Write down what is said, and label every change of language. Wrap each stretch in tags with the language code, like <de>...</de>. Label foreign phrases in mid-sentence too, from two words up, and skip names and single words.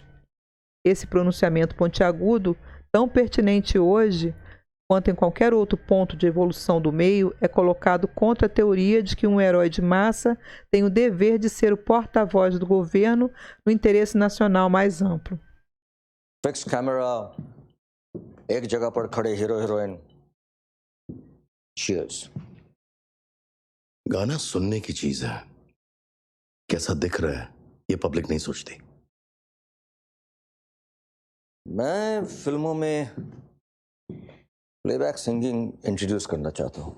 <pt>Esse pronunciamento pontiagudo, tão pertinente hoje quanto em qualquer outro ponto de evolução do meio, é colocado contra a teoria de que um herói de massa tem o dever de ser o porta-voz do governo no interesse nacional mais amplo.</pt> <en>fix camera,</en> <hi>एक जगह पर खड़े</hi> <en>hero heroine,</en> <hi>चीयर्स। गाना सुनने की चीज है, कैसा दिख रहा है ये पब्लिक नहीं सोचती। मैं फिल्मों में</hi> <en>playback singing introduce</en> <hi>करना चाहता हूं।</hi>